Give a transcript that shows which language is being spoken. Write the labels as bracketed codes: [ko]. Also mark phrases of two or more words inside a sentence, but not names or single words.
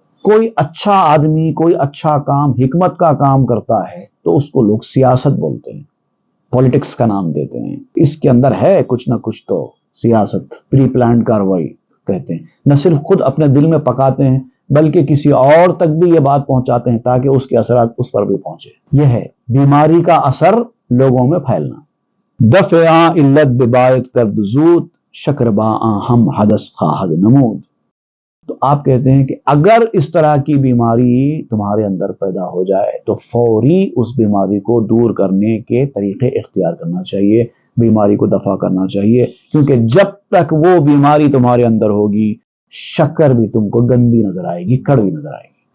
[ur] کوئی اچھا آدمی کوئی اچھا کام حکمت کا کام کرتا ہے تو اس کو لوگ سیاست بولتے ہیں، پولیٹکس کا نام دیتے ہیں، اس کے اندر ہے کچھ نہ کچھ تو سیاست، پری پلانڈ کارروائی کہتے ہیں۔ نہ صرف خود اپنے دل میں پکاتے ہیں بلکہ کسی اور تک بھی یہ بات پہنچاتے ہیں تاکہ اس کے اثرات اس پر بھی پہنچے۔ یہ ہے بیماری کا اثر لوگوں میں پھیلنا۔ [fa] دفع علت ببایت کرد زود، شکر با ہم حدث خواہد نمود۔ [ur] تو آپ کہتے ہیں کہ اگر اس طرح کی بیماری تمہارے اندر پیدا ہو جائے تو فوری اس بیماری کو دور کرنے کے طریقے اختیار کرنا چاہیے، بیماری کو دفع کرنا چاہیے، کیونکہ جب تک وہ بیماری تمہارے اندر ہوگی شکر بھی تم کو گندی نظر آئے گی، کڑوی نظر آئے گی۔